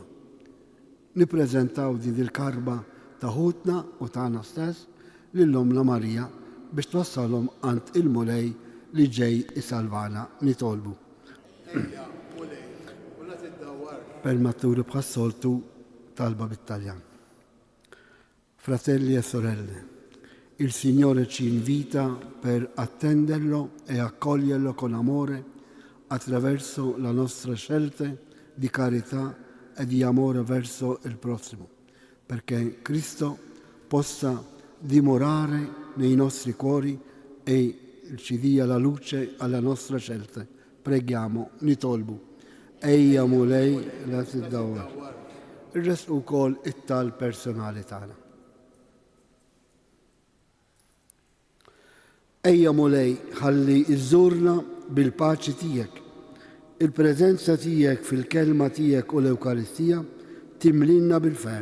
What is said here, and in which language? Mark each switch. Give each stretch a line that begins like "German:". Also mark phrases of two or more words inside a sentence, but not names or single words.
Maltese: Nippreżentaw din il-karba ta' ħutna u tagħna stess lill-Omna Marija biex twassalhom għand il-mulej li ġej isalvana nitolbu. Permetturi bħas-soltu talba bit-Taljan.
Italian: Fratelli e sorelle, il Signore ci invita per attenderlo e accoglierlo con amore attraverso la nostra scelte di carità e di amore verso il prossimo, perché Cristo possa dimorare nei nostri cuori e ci dia la luce alla nostra scelta. Preghiamo,
Maltese: nitolbu. Ejja mulej la tiddawwar. Irresqu wkoll it-tal personali tagħna. Ejja mulej ħalli iżżurna bil-paċi tiegħek. Il-preżenza tiegħek fil-kelma tiegħek u l-Ewkaristija timlinna bil-fer.